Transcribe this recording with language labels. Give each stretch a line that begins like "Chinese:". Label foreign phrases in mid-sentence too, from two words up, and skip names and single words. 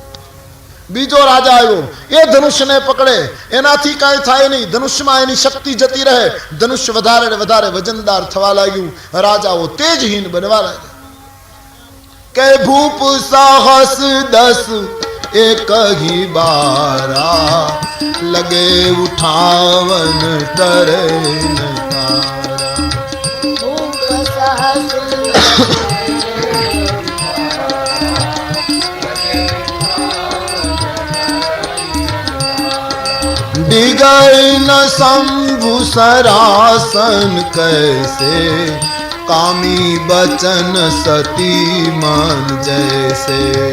Gujarati: બીજો રાજા આવ્યો, એ ધનુષ્યને પકડે, એનાથી કાંઈ થાય નહીં, ધનુષ્યમાં એની શક્તિ જતી રહે. ધનુષ્ય વધારે ને વધારે વજનદાર થવા લાગ્યું. રાજાઓ તેજહીન બનવા લાગ્યા.
Awadhi: के भूप साहस 10 एक ही बारा, लगे उठावन तरे न तारा. डिगई न शंभु सरासन कैसे, कामी बचन सती मन जैसे.